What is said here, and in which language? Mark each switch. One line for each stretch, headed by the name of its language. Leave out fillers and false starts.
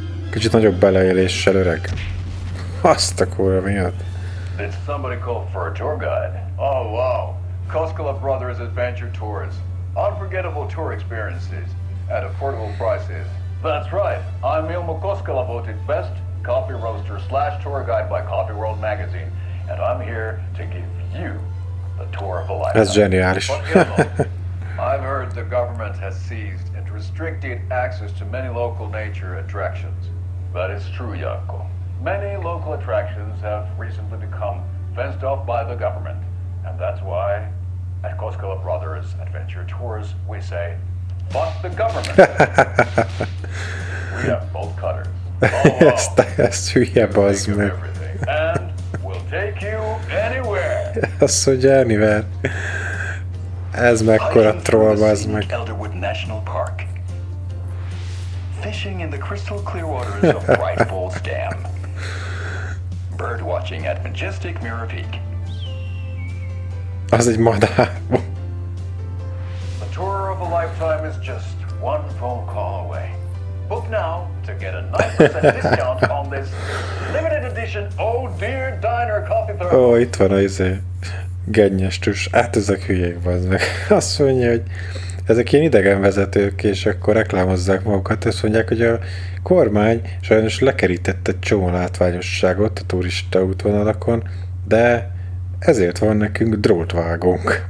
Hungarian: Kicsit nagyobb beleéléssel, öreg. Azt a kurva miatt.
English: Did somebody call for a tour guide? Oh wow. Koskela Brothers Adventure Tours. Unforgettable tour experiences at affordable prices. That's right. I'm Ilmo Koskela, voted best coffee roaster / tour guide by Coffee World magazine. And I'm here to give you the tour of a lifetime.
Hungarian: Ez zseniális.
English: I've heard the government has seized and restricted access to many local nature attractions. That is true, Janko. Many local attractions have recently become fenced off by the government. And that's why at Koskela Brothers Adventure Tours we say, fuck the government. We have bolt cutters.
Hungarian: Ezt hülye, bazd meg.
English: And we'll take you anywhere.
Hungarian: Azt mondja, anywhere. Ez mekkora troll, bazd meg.
English: Elderwood National Park. Fishing in the crystal clear waters of Bright Falls Dam. Bird watching at majestic Mirror Peak.
Hungarian: Az egy madár.
English: The tour of a lifetime is just one phone call away. Book now to get a 9% discount on this limited edition Oh Dear Diner coffee thermos.
Hungarian: Ó, itt van az gennyes tus. Hát ezek hülyék, bazd meg. Azt mondja, hogy ezek ilyen idegenvezetők, és akkor reklámozzák magukat. Azt mondják, hogy a kormány sajnos lekerített egy csomó látványosságot a turista útvonalakon, de ezért van nekünk drótvágónk.